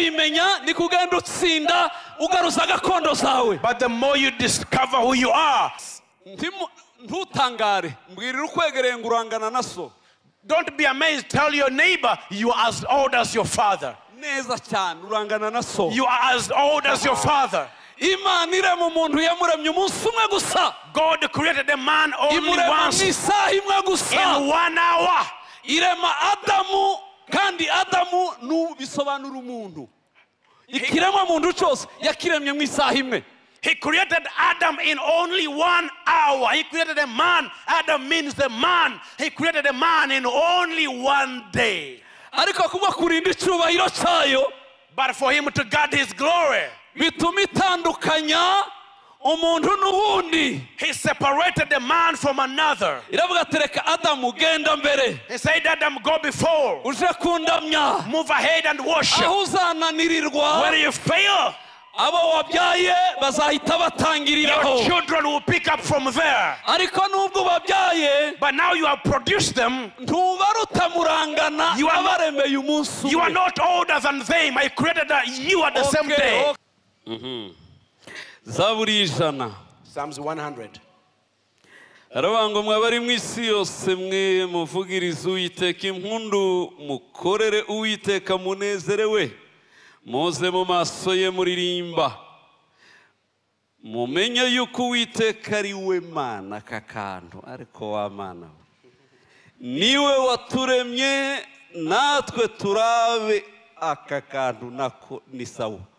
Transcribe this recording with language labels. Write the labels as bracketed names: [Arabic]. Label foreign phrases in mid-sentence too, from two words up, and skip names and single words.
[English] But the more you discover who you are, don't be amazed. Tell your neighbor, you are as old as your father. You are as old as your father. God created a man only once in 1 hour. [Kinyarwanda] Kandi Adamu nubisobanura umuntu. Ikiremwa muntu cyose yakiremye mu isaha imwe. [English] He created Adam in only 1 hour. He created a man. Adam means the man. He created a man in only 1 day. [Kinyarwanda] Ariko kuba kurinda icyubahiro cyayo, [English] but for him to guard his glory, [Kinyarwanda] bituma itandukanya umuntu n'ubundi. [English] He separated the man from another. [Kinyarwanda] Iravuga tereka Adamu genda mbere. [English] He said, Adam, go before. [Kinyarwanda] Uje kundamya. [English] Move ahead and worship. [Kinyarwanda] Aho uzananirirwa. [English] When you fail, [Kinyarwanda] abo wabyaye bazahita batangiriraho. [English] Your children will pick up from there. [Kinyarwanda] Ariko nubwo babyaye, [English] but now you have produced them. [Kinyarwanda] Ntubaruta murangana abaremeye umunsi. [English] You are not older than them. I created you at the same day. [Kinyarwanda] Zaburi ijana. [English] Psalms 100. [Kinyarwanda] Arabango mwabari mwisi yose mwe muvugiriza Uwiteka impundu mukorere Uwiteka munezerewe muze mu maso ye muririmba mumenye yuko Uwiteka ari we Mana kakantu ariko wa Mana niwe waturemye natwe turabe akakantu nako ni sawa